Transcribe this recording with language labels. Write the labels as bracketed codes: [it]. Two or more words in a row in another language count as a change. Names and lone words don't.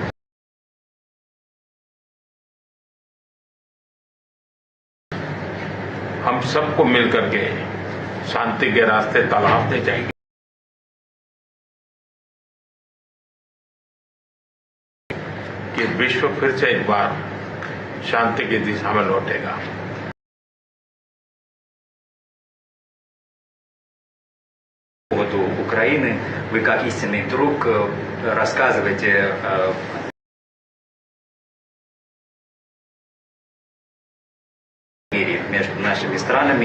[hi] हम सबको मिलकर के शांति के रास्ते तलाशने चाहिए. कि विश्व फिर से एक बार शांति की दिशा में लौटेगा. [ru] По поводу Украины, вы как истинный друг рассказываете между нашими странами.